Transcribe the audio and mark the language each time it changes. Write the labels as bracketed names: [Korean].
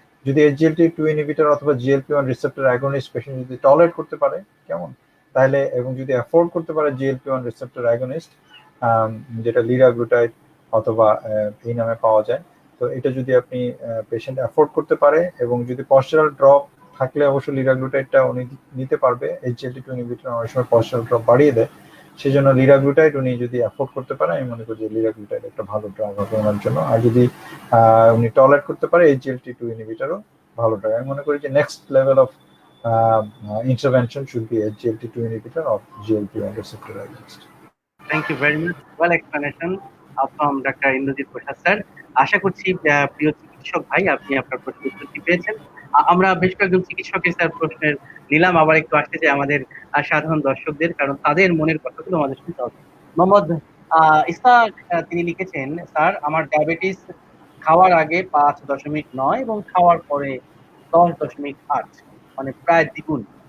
[Bangla] যদি SGLT2 inhibitor অথবা GLP-1 receptor against patient যদি টলারেট করতে পারে, কেমন তাহলে, এবং যদি অ্যাফোর্ড করতে পারে GLP-1 রিসেপ্টর অ্যাগনিস্ট, যেটা লিরাগ্লুটাইড অথবা এই নামে পাওয়া যায়, তো এটা যদি আপনি পেশেন্ট অ্যাফোর্ড করতে পারে, এবং যদি পশ্চারাল ড্রপ থাকলে অবশ্যই লিরাগ্লুটাইডটা উনি নিতে পারবে। SGLT2 ইনহিবিটর অনেক সময় পশ্চারাল ড্রপ বাড়িয়ে দেয়, সেজন্য লিরাগ্লুটাইড উনি যদি অ্যাফোর্ড করতে পারে, আমি মনে করি যে লিরাগ্লুটাইড একটা ভালো ড্রাগ হবে ওনার জন্য। আর যদি উনি টলারেট করতে পারে, SGLT2 ইনহিবিটরও ভালো ড্রাগ। আমি মনে করি যে next level of [English] intervention should be SGLT2 inhibitor or GLP-1 receptor agonist. Thank you very much. Well explanation from Dr. Indrajit Prasad sir. [Bangla] আশা করছি প্রিয় চিকিৎসক ভাই আপনি আপনার প্রশ্নের উত্তরটি পেয়েছেন। আমরা বেশ কয়েকজন চিকিৎসকের স্যার প্রশ্নের নিলাম, আবার একটু আসতে চাই আমাদের সাধারণ দর্শকদের, কারণ তাদের মনের কথাগুলো আমাদের শুনতে হবে। মোহাম্মদ ইসহাক তিনি লিখেছেন, স্যার আমার ডায়াবেটিস খাওয়ার আগে 5.9 এবং খাওয়ার পরে 10.8, মানে প্রায় দ্বিগুণ।